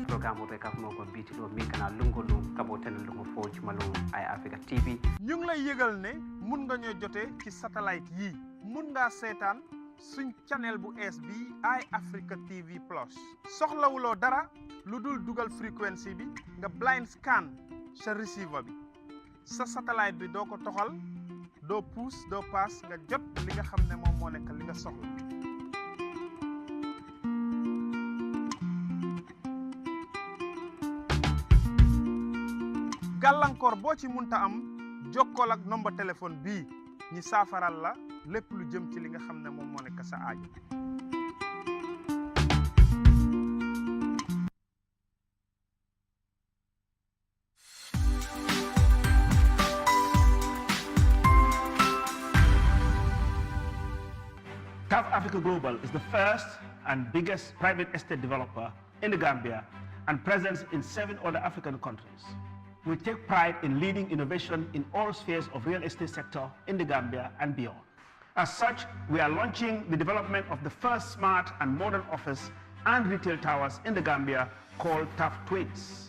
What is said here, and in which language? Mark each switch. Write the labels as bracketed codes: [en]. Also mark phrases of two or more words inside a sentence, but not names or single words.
[wo] programme be kaf moko biti do mi kana lungolu kabo ten lungu fo ci malu Eye Africa TV. ñu ngi lay yëgal ne mun nga ñoo jotee ci satellite yi mun ngaa seetaan suñ channel bu ees bi Eye Africa TV Plus soxlawuloo dara lu dul dugal frequency bi nga [en] blind scan [wo] sa receiver bi sa satellite bi doo ko toxal doo puus doo paas nga jot li nga xam ne moom moo nekk li nga soxla. gàllankoor boo ci munta am jokkool ak [fr] nombre téléphone [wo] bii ñi saafaral la lépp lu jëm ci li nga xam ne moom moo nekk sa aajo. [en] TAF Africa Global is the first and biggest private estate developer in the Gambia and present in 7 other African countries. We take pride in leading innovation in all spheres of real estate sector in the Gambia and beyond. As such, we are launching the development of the first smart and modern office and retail towers in the Gambia called TAF Twins.